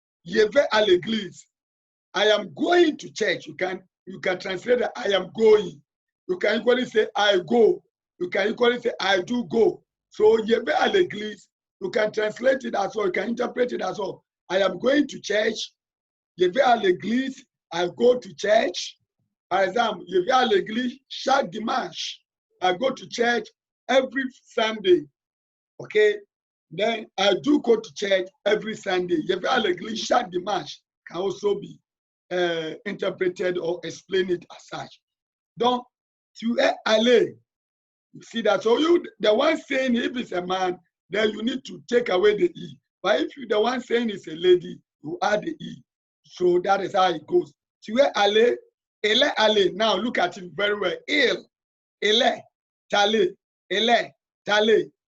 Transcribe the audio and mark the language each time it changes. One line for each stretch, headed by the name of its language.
French: Je vais à l'église.
English: I am going to church. You can translate that I am going. You can equally say I go. You can equally say I do go.
French: So je vais à l'église.
English: You can translate it as well. You can interpret it as well. I am going to church.
French: Je vais à l'église.
English: I go to church.
French: Par exemple, je vais à l'église chaque dimanche.
English: I go to church every Sunday. Okay? Then I do go to church every Sunday.
French: Je vais à l'église chaque dimanche
English: can also be interpreted or explained it as such.
French: Donc, tu es allé.
English: You see that? So you, the one saying if it's a man, then you need to take away the E. But if you, the one saying it's a lady, you add the E. So that is how it goes.
French: Tu es allé, elle est allée.
English: Now look at it very well.
French: Elle est allée, elle est allée.